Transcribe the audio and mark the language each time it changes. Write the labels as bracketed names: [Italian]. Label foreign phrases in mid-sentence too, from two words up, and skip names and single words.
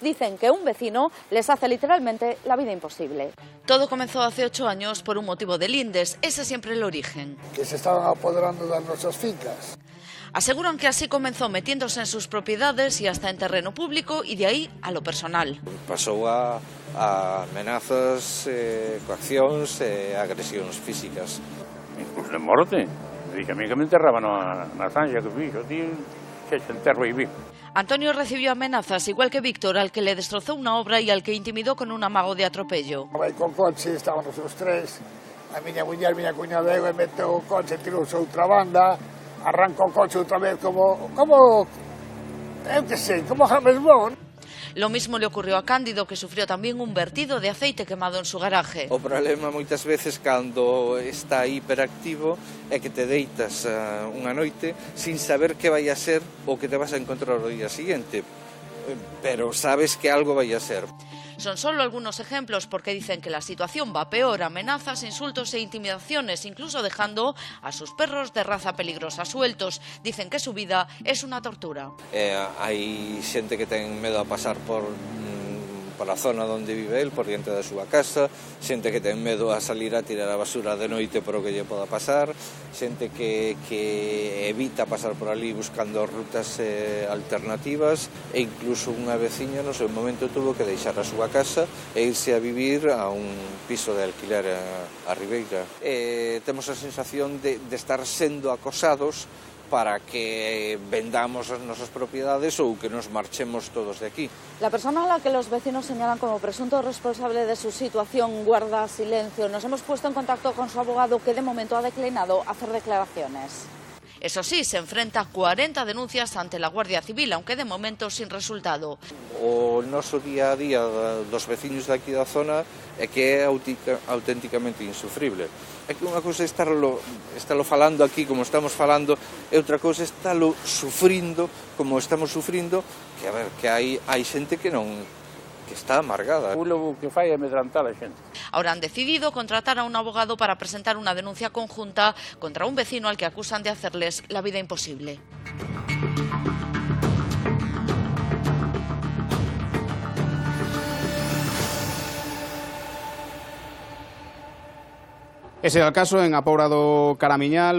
[Spanish] Dicen que un vecino les hace literalmente la vida imposible. Todo comenzó hace 8 años por un motivo de lindes, ese es siempre el origen. Que se estaban apoderando de nuestras fincas. Aseguran que así comenzó metiéndose en sus propiedades y hasta en terreno público y de ahí a lo personal. [Galician] Pasou a amenazas, coaccións e agresións físicas. Incluso de morte. [Spanish] Dije a mí que me enterraban [Galician] na zanja que fixo, tío, que se enterro e vivo. [Spanish] Antonio recibió amenazas, igual que Víctor, al que le destrozó una obra y al que intimidó con un amago de atropello. [Galician] Vai con coche, estábamos os tres, a miña muller, miña cuñada e meteu o coche, tirouse a outra banda, arrancou o coche outra vez como eu que sei, como James Bond. [Spanish] Lo mismo le ocurrió a Cándido, que sufrió también un vertido de aceite quemado en su garaje. [Galician] O problema moitas veces cando está hiperactivo é que te deitas unha noite sin saber que vai a ser o que te vas a encontrar o día siguiente, pero sabes que algo vai a ser. [Spanish] Son solo algunos ejemplos porque dicen que la situación va peor, amenazas, insultos e intimidaciones, incluso dejando a sus perros de raza peligrosa sueltos. Dicen que su vida es una tortura. [Galician] Hai xente que ten medo a pasar por a zona onde vive el, por diante da súa casa, xente que ten medo a salir a tirar a basura de noite por o que lle poda pasar, xente que evita pasar por ali buscando rutas alternativas e incluso unha veciña no seu momento tuvo que deixar a súa casa e irse a vivir a un piso de alquiler a Ribeira. Temos a sensación de estar sendo acosados para que vendamos as nosas propiedades ou que nos marchemos todos de aquí. [Spanish] La persona a la que los vecinos señalan como presunto responsable de su situación guarda silencio. Nos hemos puesto en contacto con su abogado, que de momento ha declinado hacer declaraciones. Eso sí, se enfrenta a 40 denuncias ante la Guardia Civil, aunque de momento sin resultado. [Galician] O noso día a día dos veciños daqui da zona é que é auténticamente insufrible. É que unha cousa é estarlo falando aquí como estamos falando, e outra cousa é estarlo sufrindo como estamos sufrindo, que a ver, que hai xente que está amargada. O que fai é amedrantar a xente. [Spanish] Ahora han decidido contratar a un abogado para presentar una denuncia conjunta contra un vecino al que acusan de hacerles la vida imposible. Ese era el caso en Apourado Caramiñal.